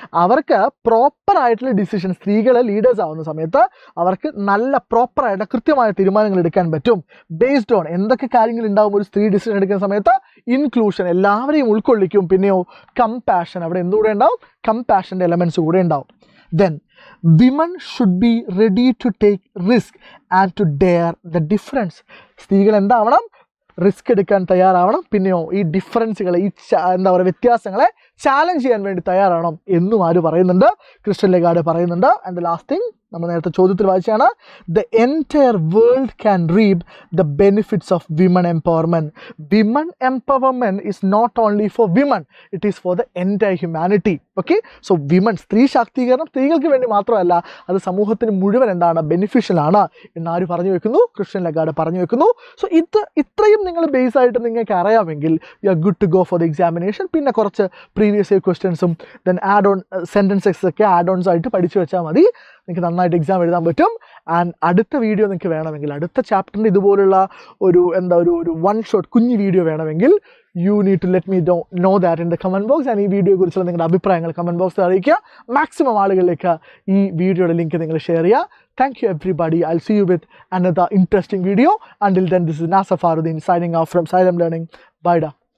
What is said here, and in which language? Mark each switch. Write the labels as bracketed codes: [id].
[ml] അവർക്ക് പ്രോപ്പറായിട്ടുള്ള ഡിസിഷൻ, സ്ത്രീകൾ ലീഡേഴ്സ് ആവുന്ന സമയത്ത് അവർക്ക് നല്ല പ്രോപ്പറായിട്ട് കൃത്യമായ തീരുമാനങ്ങൾ എടുക്കാൻ പറ്റും. ബേസ്ഡ് ഓൺ എന്തൊക്കെ കാര്യങ്ങൾ ഉണ്ടാവും ഒരു സ്ത്രീ ഡിസിഷൻ എടുക്കുന്ന സമയത്ത്? ഇൻക്ലൂഷൻ, എല്ലാവരെയും ഉൾക്കൊള്ളിക്കും. പിന്നെയോ കമ്പാഷൻ, അവിടെ എന്തുകൂടെ ഉണ്ടാവും? കമ്പാഷൻ്റെ എലമെൻറ്റ്സ് കൂടെ ഉണ്ടാവും. [en] Then women should be ready to take risk and to dare the difference. [ml] സ്ത്രീകൾ എന്താവണം? റിസ്ക് എടുക്കാൻ തയ്യാറാവണം. പിന്നെയോ ഈ ഡിഫറൻസുകൾ, ഈ എന്താ പറയുക, വ്യത്യാസങ്ങളെ ചാലഞ്ച് ചെയ്യാൻ വേണ്ടി തയ്യാറാവണം എന്നും ആര് പറയുന്നുണ്ട്? ക്രിസ്റ്റ്യൻ ലെഗാർഡ് പറയുന്നുണ്ട്. [en] and the last thing [ml] നമ്മൾ നേരത്തെ ചോദ്യത്തിൽ വായിച്ചാണ്, [en] The entire world can reap the benefits of women empowerment. Women empowerment is not only for women, it is for the entire humanity. [ml] Okay, so women, സ്ത്രീ ശാക്തീകരണം സ്ത്രീകൾക്ക് വേണ്ടി മാത്രമല്ല, അത് സമൂഹത്തിന് മുഴുവൻ എന്താണ്? ബെനിഫിഷ്യൽ ആണ് എന്നാര് പറഞ്ഞു വെക്കുന്നു? ക്രിസ്റ്റ്യൻ ലെഗാർഡ് പറഞ്ഞു വെക്കുന്നു. [en] so [ml] ഇത്രയും നിങ്ങൾ ബേസ് ആയിട്ട് നിങ്ങൾക്ക് അറിയാമെങ്കിൽ [en] You are good to go for the examination. [ml] പിന്നെ കുറച്ച് പ്രീവിയസ് ഇയർ ക്വസ്റ്റ്യൻസും ദെൻ ആഡ് ഓൺ സെൻറ്റൻസസ് ഒക്കെ ആഡ് ഓൺസ് ആയിട്ട് പഠിച്ചു വെച്ചാൽ മതി. നിങ്ങൾക്ക് നന്നായിട്ട് എക്സാം എഴുതാൻ പറ്റും. ആൻഡ് അടുത്ത വീഡിയോ നിങ്ങൾക്ക് വേണമെങ്കിൽ, അടുത്ത ചാപ്റ്ററിൻ്റെ ഇതുപോലുള്ള ഒരു വൺ ഷോട്ട് കുഞ്ഞ് വീഡിയോ വേണമെങ്കിൽ, [en] You need to let me know that in the comment box. [ml] And ഈ വീഡിയോയെക്കുറിച്ചുള്ള നിങ്ങളുടെ അഭിപ്രായങ്ങൾ കമൻറ്റ് ബോക്സിൽ അറിയിക്കുക. മാക്സിമം ആളുകളിലേക്ക് ഈ വീഡിയോയുടെ ലിങ്ക് നിങ്ങൾ ഷെയർ ചെയ്യുക. [en] Thank you everybody. I'll see you with another interesting video. Until then, this is Nasser Faruddin signing off from Xylem Learning. Bye da.